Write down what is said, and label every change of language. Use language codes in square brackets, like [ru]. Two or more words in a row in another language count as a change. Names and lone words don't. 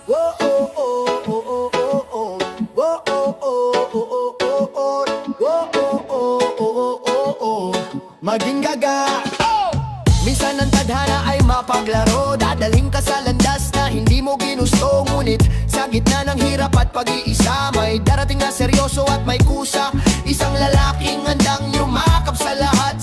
[tl] Whoa oh oh oh oh oh oh. Whoa oh oh oh oh oh oh. Whoa oh oh oh oh oh. Maging gaga. Minsan ang tadhana ay mapaglaro, dadalhin ka sa landas na hindi mo ginusto. Ngunit sa gitna ng hirap at pag-iisa, may darating na seryoso at may kusa. Isang lalaking handang yumakap sa lahat.